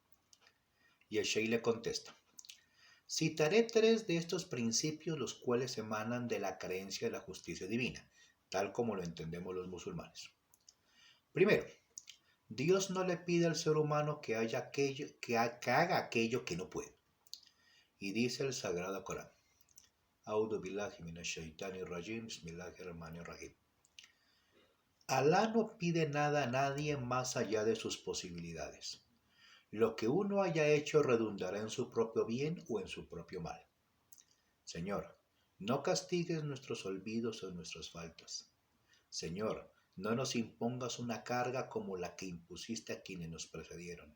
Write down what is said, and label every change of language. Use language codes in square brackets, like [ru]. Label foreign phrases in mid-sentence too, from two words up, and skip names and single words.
[es] Y el Sheikh le contesta: citaré 3 de estos principios los cuales emanan de la creencia de la justicia divina, tal como lo entendemos los musulmanes. Primero, Dios no le pide al ser humano que haga aquello que no puede. Y dice el Sagrado Corán: [ar] أعوذ بالله من الشيطان الرجيم، بسم الله الرحمن الرحيم. [es] Alá no pide nada a nadie más allá de sus posibilidades. Lo que uno haya hecho redundará en su propio bien o en su propio mal. Señor, no castigues nuestros olvidos o nuestras faltas. Señor, no nos impongas una carga como la que impusiste a quienes nos precedieron.